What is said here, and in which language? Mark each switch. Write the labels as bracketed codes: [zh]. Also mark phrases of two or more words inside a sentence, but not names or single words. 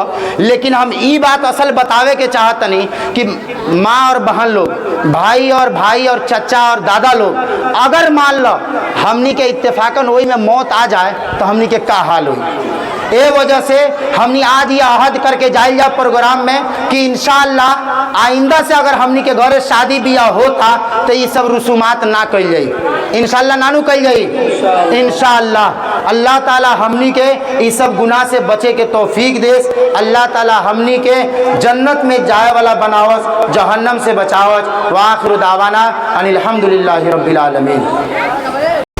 [bho] लेकिन हम ई बात असल बतावे के चाहतनी कि माँ और बहन लोग, भाई और चचा और दादा लोग, अगर मान लो हमनी के इत्तेफाकन वही में मौत आ जाए तो हमनी के का हाल हुई। ए वजह से हमनी आज ये अहद करके जाइल जा प्रोग्राम में कि इंशाअल्लाह आइंदा से अगर हमनी के घरे शादी बियाह होता तो ये सब रसूमात ना कल जाई, इंशाअल्लाह नानू कल जाई इंशाअल्लाह। [ar] الله تعالى [bho] हमनी के इस सब गुनाह से बचे के तौफीक देस। [ar] الله تعالى [bho] हमनी के जन्नत में जाए वाला बनावस, जहन्नम से बचावस। [ar] وآخر دعوانا أن الحمد لله رب العالمين.